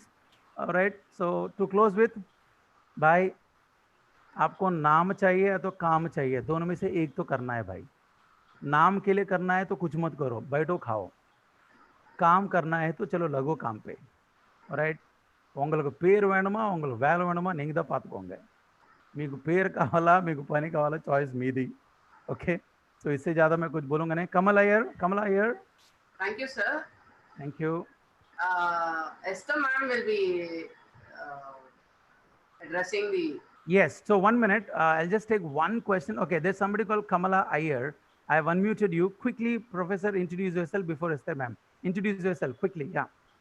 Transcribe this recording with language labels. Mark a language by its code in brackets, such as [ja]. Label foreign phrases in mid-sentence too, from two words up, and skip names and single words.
[en] All right, so to close with, [hi] भाई आपको नाम चाहिए या तो काम चाहिए, दोनों में से एक तो करना है भाई. नाम के लिए करना है तो कुछ मत करो, बैठो खाओ. काम करना है तो चलो लगो काम पे. [en] All right, [ta] உங்களுக்கு பேர் வேணுமா, உங்களுக்கு வேலை வேணுமா, நீங்க தான் பார்த்துக்கோங்க. [te] మీకు పేరు కావాలా, మీకు పని కావాలా, చాయిస్ మీది. [en] okay, so [hi] इससे ज़्यादा मैं कुछ बोलूँगा नहीं. Kamal Iyer. [en] Thank you, sir. Thank you. Esther ma'am will be addressing the. Yes, so 1 minute. I'll just take one question. Okay, there's somebody called Kamala Iyer. I have unmuted you. Quickly, Professor, introduce yourself before Esther ma'am. Introduce yourself quickly, yeah.